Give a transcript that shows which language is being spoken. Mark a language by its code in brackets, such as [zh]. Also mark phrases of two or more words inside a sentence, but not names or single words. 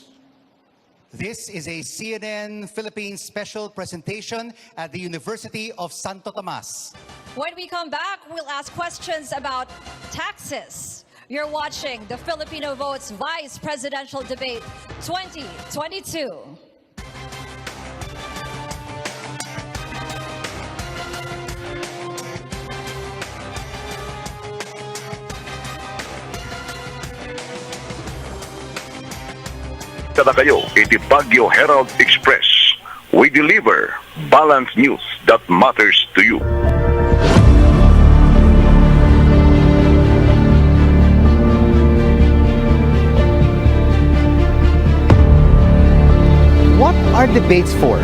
[en] This is a CNN Philippines special presentation at the University of Santo Tomas. When we come back, we'll ask questions about taxes. You're watching the Filipino Votes Vice Presidential Debate 2022. [ilo] Kada kayo, iti Baguio Herald Express. [en] We deliver balanced news that matters to you. What are debates for?